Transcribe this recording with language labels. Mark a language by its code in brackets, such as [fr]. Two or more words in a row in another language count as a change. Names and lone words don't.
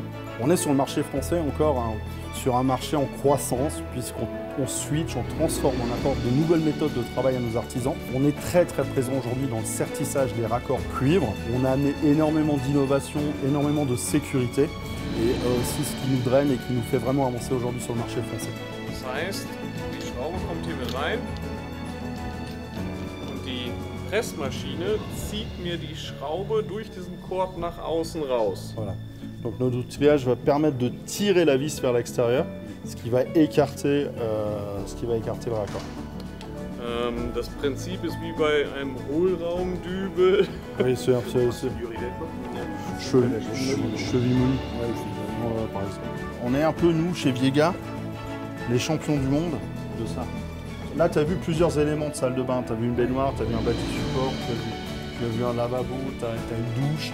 [fr] On est sur le marché français encore, hein, sur un marché en croissance puisqu'on switch, on transforme, on apporte de nouvelles méthodes de travail à nos artisans. On est très présent aujourd'hui dans le sertissage des raccords cuivre. On a amené énormément d'innovation, énormément de sécurité et c'est ce qui nous draine et qui nous fait vraiment avancer aujourd'hui sur le marché français. [de] Das heißt, die Schraube kommt hier mit rein und die Pressmaschine zieht mir die Schraube durch diesen Korb nach außen raus. [fr] Voilà. Donc notre outillage va permettre de tirer la vis vers l'extérieur, ce qui va écarter le raccord. [de] Das Prinzip ist wie bei einem Hohlraumdübel. [fr] Oui, c'est cheville-mouille. Par exemple. On est un peu, nous, chez Viega, les champions du monde de ça. Là, tu as vu plusieurs éléments de salle de bain. Tu as vu une baignoire, tu as vu un bâti-support, tu as vu un lavabo, tu as une douche.